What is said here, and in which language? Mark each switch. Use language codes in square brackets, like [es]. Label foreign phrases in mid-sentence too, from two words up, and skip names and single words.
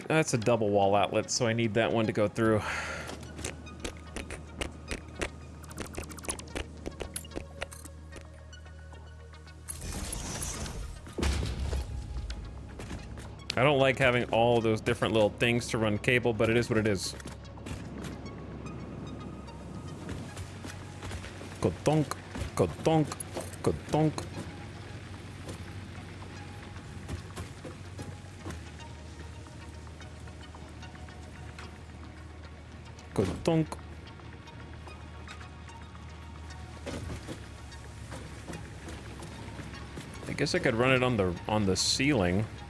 [en] That's a double wall outlet, so I need that one to go through. I don't like having all those different little things to run cable, but it is what it is. Ka-donk, ka-donk, ka-donk. Ka-donk. I guess I could run it on the ceiling.